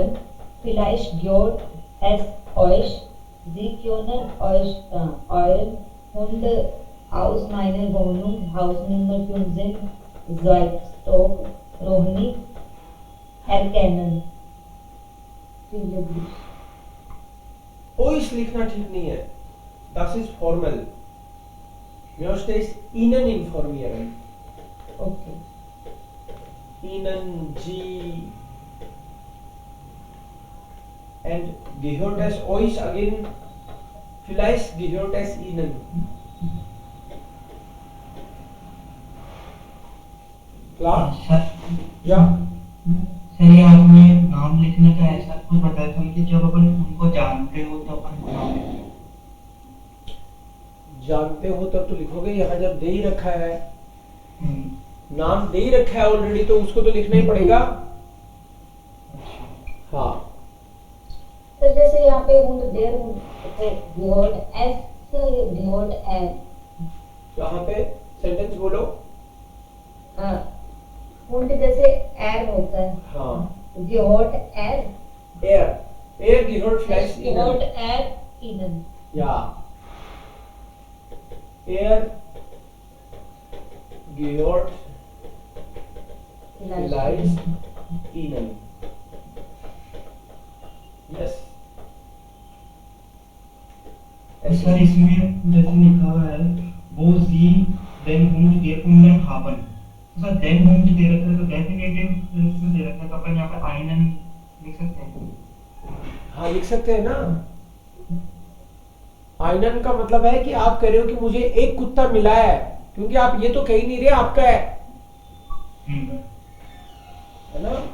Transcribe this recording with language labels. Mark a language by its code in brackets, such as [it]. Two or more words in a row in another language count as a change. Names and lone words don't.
[de] Vielleicht gehört es euch. Sie können euch euren Hund aus meiner Wohnung, Hausnummer 15, Zweigstock, Rohni, erkennen. [hi] Euch लिखना ठीक नहीं है. [de] Das ist formal. Möchte ich Ihnen informieren. Okay. Ihnen, Sie. And gehört es euch again? Vielleicht gehört es Ihnen. Klar? Ja. [hi] सर ये आपने नाम लिखने का ऐसा कुछ बताया था कि जब अपन उनको जानते हो तो अपन नाम लिखते हैं. जानते हो तब तो लिखोगे. यहाँ जब दे ही रखा है, नाम दे ही रखा है ऑलरेडी, तो उसको तो लिखना ही पड़ेगा. हाँ. तो जैसे यहाँ पे [de] Hund der gehört es gehört er. [hi] यहाँ पे सेंटेंस बोलो. हुंड जैसे एर होता है. हाँ. [de] gehört er. Er gehört vielleicht gehört Ihnen. er Ihnen. Ja. Er gehört vielleicht Ihnen. Yes. [hi] सर इसमें जैसे लिखा हुआ है वो [de] Sie den Hund gefunden haben. [hi] सर [de] den Hund [hi] दे रखा है तो डेफिनेटिव में दे रखा है तो अपन यहाँ पे einen लिख सकते हैं. हाँ, लिख सकते हैं ना. आइनन का मतलब है कि आप कह रहे हो कि मुझे एक कुत्ता मिला है, क्योंकि आप ये तो कह ही नहीं रहे आपका है ना.